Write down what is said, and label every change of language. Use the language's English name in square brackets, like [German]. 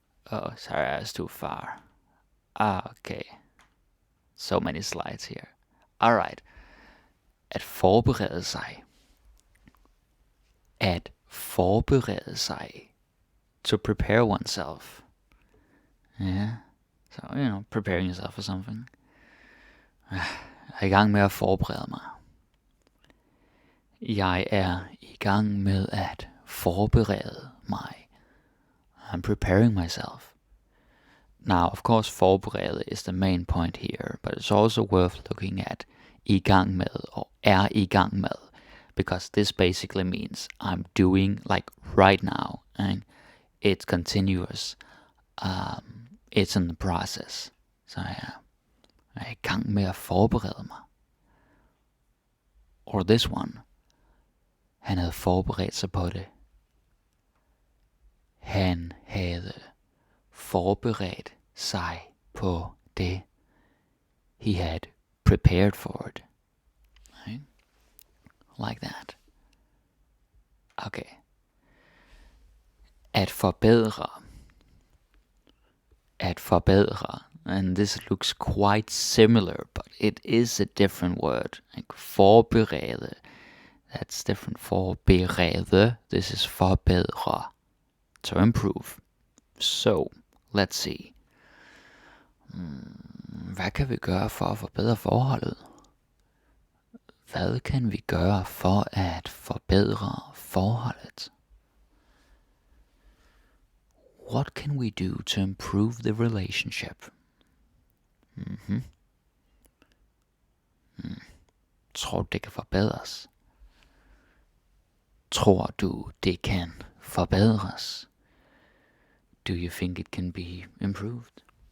[English] Oh, sorry, I was too far. Okay. So many slides here. Alright. [Danish] At forberede sig. At forberede sig. [English] To prepare oneself. Yeah. So, preparing yourself for something. [Danish] Jeg er i gang med at forberede mig. Jeg er i gang med at forberede mig. [English] I'm preparing myself. Now, of course, forberede is the main point here, but it's also worth looking at i gang med or er i gang med, because this basically means I'm doing like right now, and it's continuous. It's in the process. [Danish] Så jeg er i gang med at forberede mig. [English] Or this one. [Danish] Han havde forberedt sig på det. Han havde forberedt sig på det. [English] He had prepared for it. Right? Like that. Okay. [Danish] At forbedre. At forbedre. [English] And this looks quite similar, but it is a different word. Like forberede. That's different for berede. This is forbedre. To improve. So, let's see. [Danish] Hvad kan vi gøre for at forbedre forholdet? Hvad kan vi gøre for at forbedre forholdet? [English] What can we do to improve the relationship? [Danish] Tror du, det kan forbedres? Tror du, det kan forbedres? [English] Do you think it can be improved?